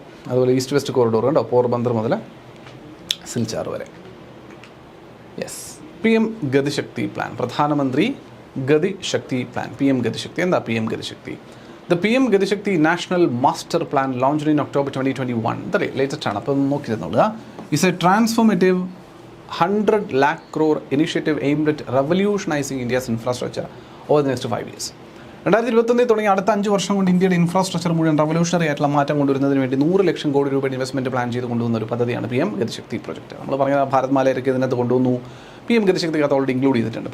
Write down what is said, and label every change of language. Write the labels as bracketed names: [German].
[Malayalam] അതുപോലെ east west corridor കണ്ടോ, പോർബന്ദർ മുതൽ സിൽച്ചാർ വരെ. യെസ്, PM ഗതിശക്തി പ്ലാൻ, പ്രധാനമന്ത്രി ഗതിശക്തി പ്ലാൻ, PM ഗതിശക്തി. എന്താ PM Gati Shakti? [English] The PM Gati Shakti national master plan launched in October 2021. [Malayalam] ഇതല്ലേ ലേറ്റസ്റ്റ് ആണ്, അപ്പം നോക്കിയിരുന്നുള്ളൂ. [English] It's a transformative 100 lakh crore initiative aimed at revolutionizing India's infrastructure over the next 5 years. [Malayalam] 2021 തുടങ്ങി അടുത്ത 5 വർഷം കൊണ്ട് ഇന്ത്യയുടെ ഇൻഫ്രാസ്ട്രക്ചർ മുഴുവൻ റവല്യൂഷണറി ആയിട്ടുള്ള മാറ്റം കൊണ്ടുവരുന്നതിന് വേണ്ടി 100 ലക്ഷം കോടി രൂപയുടെ ഇൻവെസ്റ്റ്മെൻറ്റ് പ്ലാൻ ചെയ്ത് കൊണ്ടുവന്ന ഒരു പദ്ധതിയാണ് PM ഗതിശക്തി പ്രോജക്റ്റ്. നമ്മൾ പറഞ്ഞ ഭാരത്മാലയൊക്കെ ഇതിനകത്ത് കൊണ്ടുവന്നു. PM ഗതിശക്തിക്കകത്ത് ഓൾറെഡി ഇൻക്ലൂഡ് ചെയ്തിട്ടുണ്ട്.